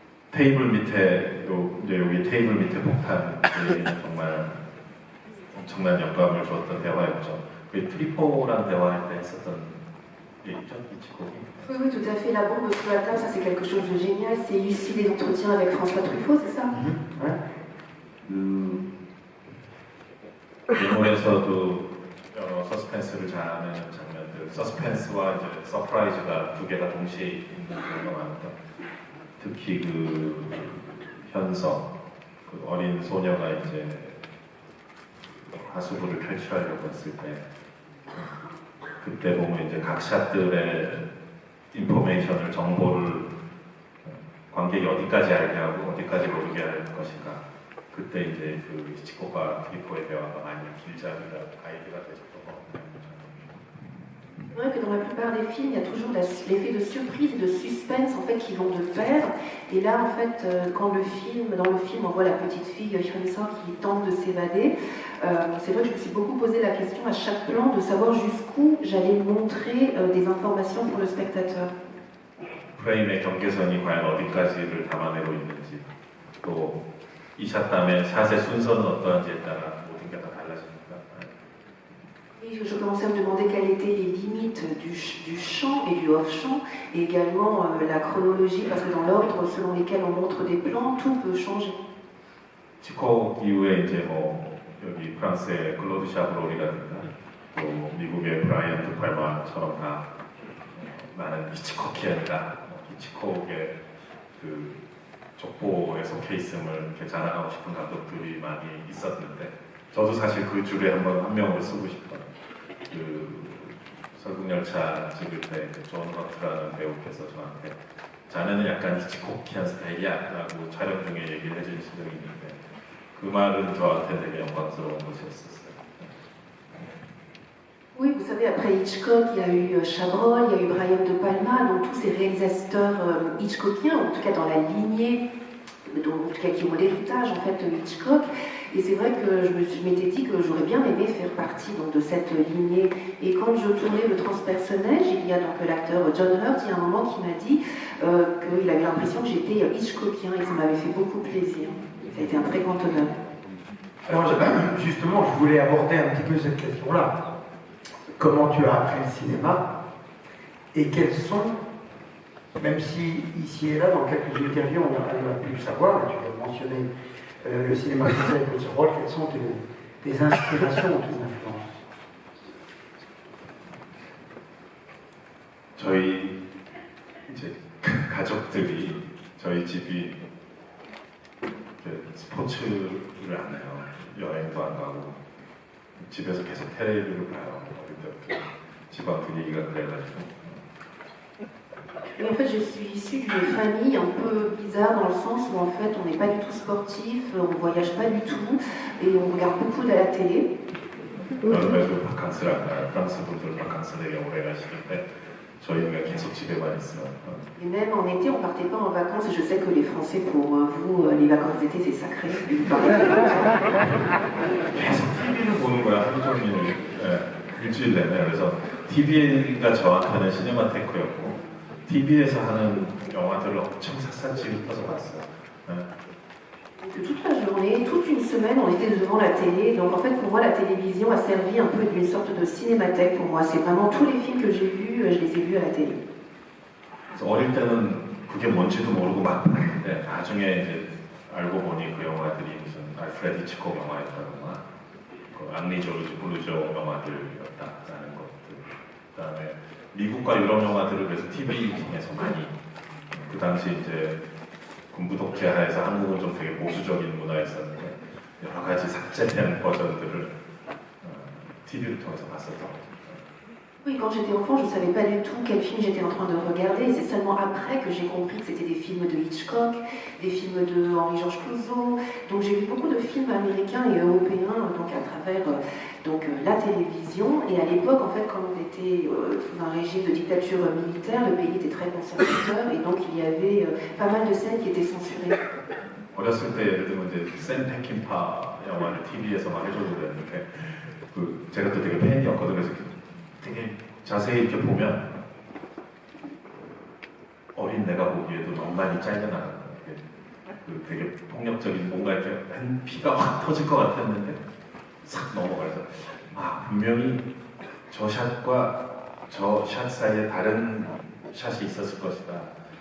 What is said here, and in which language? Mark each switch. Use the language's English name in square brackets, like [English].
[Korean] 테이블 밑에 여기 테이블 밑에 폭탄이 정말 엄청난 영감을 주었던 대화였죠. 그 트리포라는 대화할 때 했었던 얘기죠, 이치콕이. [French] Oui, oui, tout à fait. La bombe sous la table, ça c'est quelque chose de génial. C'est ici des entretiens avec François Truffaut, c'est ça? [Korean] 일본에서도 여러 서스펜스를 잘하는 장면들, 서스펜스와 이제 서프라이즈가 두 개가 동시에 있는 경우가 많다. 특히 그 현석, 그 어린 소녀가 이제 하수구를 탈출하려고 했을 때, 그때 보면 이제 각 샷들의 인포메이션을, 정보를 관객이 어디까지 알게 하고 어디까지 모르게 할 것인가. 그때 이제 그 히치콕과 트리포의 대화가 많이 길잡이가 아이디가 되셨던 것 같아요. [French] C'est vrai que dans la plupart des films, il y a toujours l'effet de surprise et de suspense en fait qui vont de pair. Et là, en fait, quand dans le film, on voit la petite fille Hyun-suk qui tente de s'évader. C'est vrai que je me suis beaucoup posé la question à chaque plan de savoir jusqu'où j'allais montrer des informations pour le spectateur. [Korean] 프레임의 경계선이 과연 어디까지를 담아내고 있는지, 또 이 샷 다음에 샷의 순서는 어떠한지에 따라 모든 게 다 달라집니다. [French] Et je commençais à me demander quelles étaient les limites du champ et du off-champ, et également la chronologie, parce que dans l'ordre selon lesquels on montre des plans, tout peut changer. [Korean] 히치콕 이후에 이제 뭐 여기 프랑스의 클로드 샤브롤이라든가 또 미국의 브라이언 드 팔마처럼 다 나는 히치콕이었다. 히치콕의 그 족보에 속해 있음을 이렇게 자랑하고 싶은 감독들이 많이 있었는데, 저도 사실 그 줄에 한 명을 쓰고 싶던 그 설국열차 찍을 때 존 허트라는 배우께서 저한테 자네는 약간 히치콕키한 스타일이야 라고 촬영 중에 얘기를 해주신 적이 있는데, 그 말은 저한테 되게 영광스러운 것이었었어요. [French] Oui, vous savez, après Hitchcock, il y a eu Chabrol, il y a eu Brian De Palma, donc tous ces réalisateurs Hitchcockiens, en tout cas dans la lignée en tout cas qui ont l'héritage en fait de Hitchcock. Et c'est vrai que je m'étais dit que j'aurais bien aimé faire partie donc, de cette lignée. Et quand je tournais le transpersonnage, il y a donc l'acteur John Hurt, il y a un moment qui m'a dit qu'il avait l'impression que j'étais Hitchcockien et ça m'avait fait beaucoup plaisir. Ça a été un très grand honneur. Alors justement, je voulais aborder un petit peu cette question-là. Comment tu as appris le cinéma et quels sont, même si ici et là, dans quelques interviews, on a pu le savoir, tu viens de mentionner le cinéma français avec Petit Rôle, quelles sont tes inspirations ou tes influences? [Korean] 저희 이제 가족들이 저희 집이 스포츠를 안 해요. 여행도 안 가고 집에서 계속 테레비를 봐요. 어릴 때부터 집안 분위기가 그래가지고. [French] Et en fait, je suis issue d'une famille un peu bizarre dans le sens où en fait, on n'est pas du tout sportif, on ne voyage pas du tout et on regarde beaucoup de la télé. [Korean] 여름에도 바캉스를 안 가요. 프랑스 분들 바캉스 되게 오래 가시는데 저희는 계속 집에만 있어요. [French] Et même en été, on ne partait pas en vacances. Et je sais que les Français, pour vous, les vacances d'été, c'est sacré. [Korean] 계속 TV를 보는 거야, 하루 종일. 일주일 내내. 그래서 TV가 저한테는 시네마테크였고 TV에서 하는 영화들을 엄청 샅샅이 훑어서 봤어요. [French] Donc toute la journée, toute une semaine, on était devant la télé. Donc en fait, pour moi, la télévision a servi un peu d'une sorte de cinémathèque pour moi. C'est vraiment tous les films que j'ai vus, je les ai vus à la télé. [Korean] 어릴 때는 그게 뭔지도 모르고 막 봤는데 나중에 이제 알고 보니 그 영화들이 무슨 알프레드 히치콕 영화였다거나 그 앙리 조르지 블루조 영화들이었다라는 것들. 그다음에 미국과 유럽 영화들을 그래서 TV에서 많이 그 당시 이제 군부 독재하에서 한국은 좀 되게 보수적인 문화였었는데 여러 가지 삭제된 버전들을 TV를 통해서 봤었던 거죠. [French] Oui, quand j'étais enfant, je ne savais pas du tout quel film j'étais en train de regarder. C'est seulement après que j'ai compris que c'était des films de Hitchcock, des films de Henri-Georges Clouzot. Donc j'ai vu beaucoup de films américains et européens donc à travers la télévision. Et à l'époque, en fait, comme on était sous un régime de dictature militaire, le pays était très conservateur et donc il y avait pas mal de scènes qui étaient censurées. [Korean] 어렸을 때 예를 들면 이제 샘 페킨파 영화를 TV에서 막 해줘도 되는데 그 제가 또 되게 팬이었거든요. 그래서 되게 자세히 이렇게 보면 어린 내가 보기에도 너무 많이 잘려나가는 그 되게 폭력적인 뭔가 이렇게 피가 확 터질 것 같았는데 싹 넘어가서 아 분명히 저 샷과 저 샷 사이에 다른 샷이 있었을 것이다.